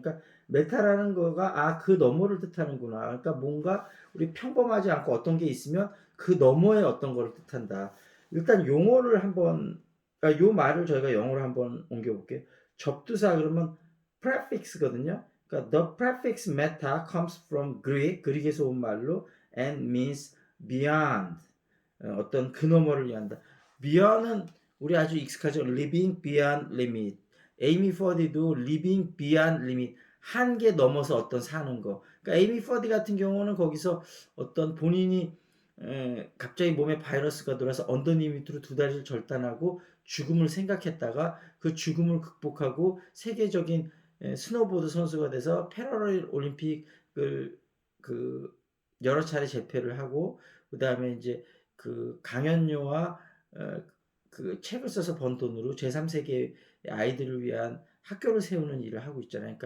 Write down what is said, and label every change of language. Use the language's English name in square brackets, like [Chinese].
[Korean] 그러니까 메타라는 거가 그 너머를 뜻하는구나. 그러니까 뭔가 우리 평범하지 않고 어떤 게 있으면 그 너머에 어떤 거를 뜻한다. 일단 용어를 한번 요 말을 저희가 영어로 한번 옮겨볼게요. 접두사 그러면 prefix거든요. 그러니까 [English] the prefix meta comes from Greek, [Korean] 그릭에서 온 말로 [English] and means beyond. [Korean] 어떤 그 너머를 위한다. beyond은 우리 아주 익숙하죠. [English] living beyond limit. [Korean] 에이미 퍼디도 living beyond limit. 한계 넘어서 어떤 사는 거. 그러니까 에이미 퍼디 같은 경우는 거기서 어떤 본인이 갑자기 몸에 바이러스가 들어와서 언더리미트로 2다리를 절단하고 죽음을 생각했다가 그 죽음을 극복하고 세계적인 스노보드 선수가 돼서 패러리 올림픽을 여러 차례 재패를 하고 그 다음에 이제 강연료와 책을 써서 번 돈으로 제3세계 아이들을 위한 학교를 세우는 일을 하고 있잖아요.